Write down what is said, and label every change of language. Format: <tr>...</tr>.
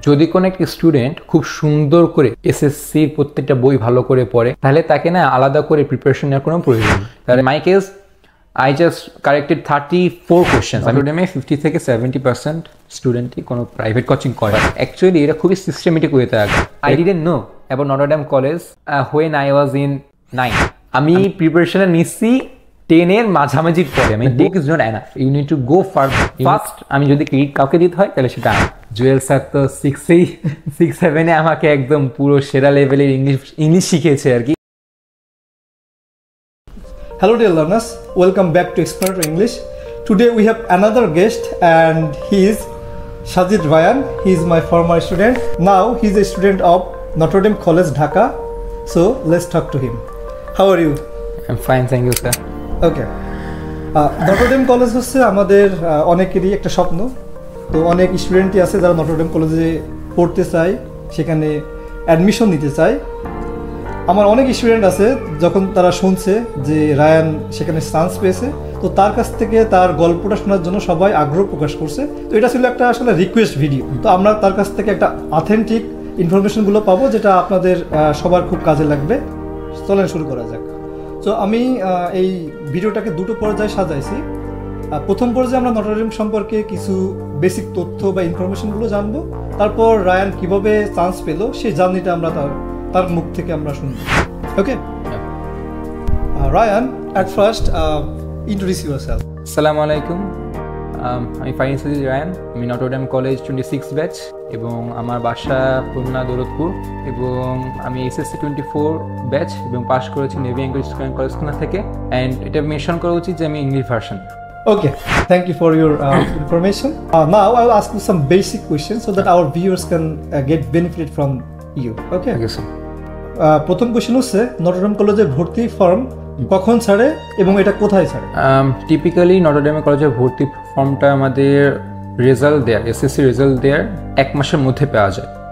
<bn>যদি কোনো একটা স্টুডেন্ট খুব সুন্দর করে এসএসসির প্রত্যেকটা বই ভালো করে পড়ে, তাহলে তাকে না আলাদা করে প্রিপারেশন নেওয়ার কোনো প্রয়োজন নেই। তাহলে</bn> <en>My case, I just corrected 34 questions.</en> <bn>আমি 50 থেকে 70% স্টুডেন্টই কোনো প্রাইভেট কোচিং করে। অ্যাকচুয়ালি এটা খুবই সিস্টেমেটিক ওয়েতে আগে।</bn> <en>I didn't know about Notre Dame College when I was in 9.</en> <bn>আমি প্রিপারেশনে নিচ্ছি 10 এর মাঝামাঝির পরে। আমি</bn> <en>book is not enough. You need to go further.</en> <bn>First আমি যদি ক্রেডিট কাউকে দিতে হয় তাহলে সেটা জুয়েল স্যার তো 6-7 এ আমাকে একদম পুরো সেরা লেভেলের ইংলিশ শিখিয়েছে আর কি।</bn> <en>Hello dear learners, welcome back to Expert English. Today we have another guest and he is Sajid Ryan. He is my former student. Now he is a student of Notre Dame College, Dhaka. So let's talk to him. How are you? I'm fine, thank you sir. Okay.</en> <bn>Notre Dame College হচ্ছে আমাদের অনেকেরই একটা স্বপ্ন। তো অনেক স্টুডেন্টই আছে যারা Notre Dame কলেজে পড়তে চায়, সেখানে অ্যাডমিশন নিতে চায়। আমার অনেক স্টুডেন্ট আছে যখন তারা শুনছে যে রায়ান সেখানে চান্স পেয়েছে, তো তার কাছ থেকে তার গল্পটা শোনার জন্য সবাই আগ্রহ প্রকাশ করছে। তো এটা ছিল একটা আসলে রিকোয়েস্ট ভিডিও। তো আমরা তার কাছ থেকে একটা অথেন্টিক ইনফরমেশনগুলো পাবো যেটা আপনাদের সবার খুব কাজে লাগবে। চলেন শুরু করা যাক। তো আমি এই ভিডিওটাকে দুটো পর্যায়ে সাজাইছি। প্রথম পর্যায়ে আমরা নটর ডেম সম্পর্কে কিছু বেসিক তথ্য বা ইনফরমেশনগুলো জানবো। তারপর রায়ান কিভাবে চান্স পেল সেই জার্নিটা আমরা তার মুখ থেকে আমরা শুনবো।</bn> <en>Okay, Rayan, at first introduce yourself.</en> <bn>আসসালামু আলাইকুম, আমি ফাইন সাজিদ রায়ান। আমি নটর ডেম কলেজ 26 ব্যাচ এবং আমার বাসা খুলনা দৌলতপুর এবং আমি এসএসসি 24 ব্যাচ এবং পাস করেছি নেভি ইংলিশ কলেজ খুলনা থেকে। অ্যান্ড এটা মেনশন করা উচিত যে আমি English version.</bn> <en>Okay, thank you for your information. Now I will ask you some basic questions so that our viewers can get benefited from you. Okay? Okay, sir.</en> <bn>প্রথম question হচ্ছে Notre Dame কলেজের ভর্তি form কখন ছাড়ে এবং এটা কোথায় ছাড়ে? টিপিক্যালি নটর ডেম কলেজের ভর্তি ফর্মটা আমাদের রেজাল্ট দেয়ার, এসএসসি রেজাল্ট দেয়ার 1 মাসের মধ্যে পাওয়া যায়।</bn>